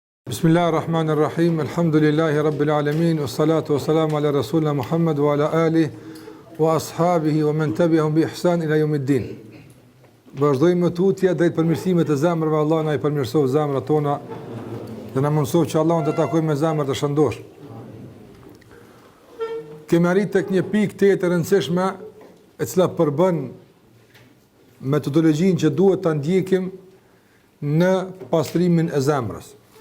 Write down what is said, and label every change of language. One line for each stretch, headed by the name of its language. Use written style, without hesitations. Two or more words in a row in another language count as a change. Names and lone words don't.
Arabic: بسم الله الرحمن الرحيم، الحمد لله رب العالمين، والصلاة والسلام على رسولنا محمد وعلى آله وأصحابه ومن تبعهم بإحسان إلى يوم الدين.
Albanian: Vazhdojmë tutje drejt përmirësimit të zemrave. Allah na I përmirësoj zemrat tona dhe na mundsoj që Allahun të takojmë me zemra të shëndosh. Kemi arritur tek një pikë të rëndësishme e cila përbën metodologjinë që duhet ta ndjekim në pastrimin e zemrës.